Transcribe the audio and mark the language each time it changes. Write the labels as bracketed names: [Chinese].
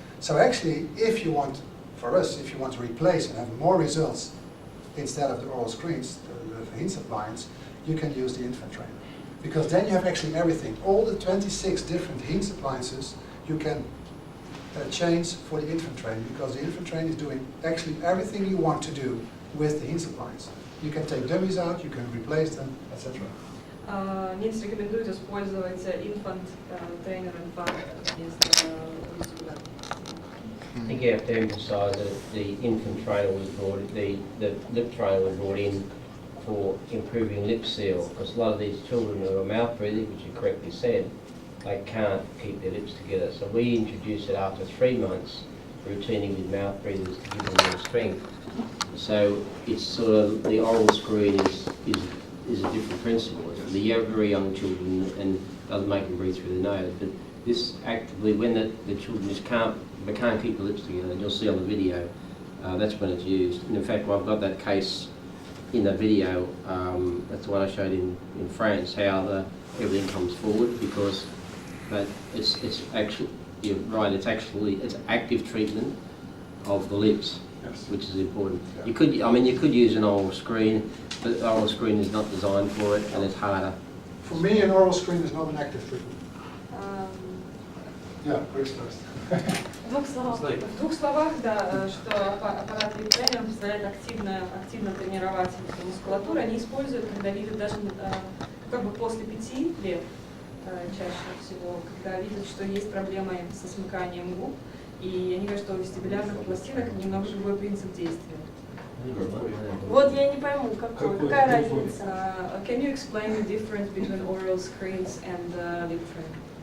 [English] So actually, if you want, for us, if you want to replace and have more results instead of the oral screens, the Hinze appliance, you can use the infant trainer. Because then you have actually everything. All the 26 different Hinze appliances you can change for the infant trainer, because the infant trainer is doing actually everything you want to do with the Hinze appliance. You can take dummies out, you can replace them, etc. [Russian] Нильс рекомендует использовать [English] infant trainer and fat [Russian] вместо вестибулярного. [English] I think you have to emphasise that the infant trainer was the lip trainer was brought in for improving lip seal, because a lot of these children who are mouth breathing, which you correctly said, they can't keep their lips together. So we introduced it after 3 months, routining with mouth breathers to give them more strength. So it's sort of, the oral screen is a different principle. The very young children, and doesn't make them breathe through the nose, but this actively, when the children just can't keep their lips together, and you'll see on the video, that's when it's used. And in fact, I've got that case in the video, that's the one I showed in France, how everything comes forward, because it's actually, you're right, it's active treatment of the lips. Yes. Which is important. Yeah. You could use an oral screen, but the oral screen is not designed for it, and it's harder. For me, an oral screen is not an active treatment. Yeah, Chris first. [Russian] В двух словах, да, что аппарат лип-тренер позволяет активно тренировать мускулатуру. Они используют, когда видят даже как бы после 5 лет чаще всего, когда видят, что есть проблемы со смыканием губ. И они говорят, что у вестибулярных пластинок немного другой принцип действия. Вот я не пойму, какая разница? [English] Can you explain the difference between oral screens and lip trainer?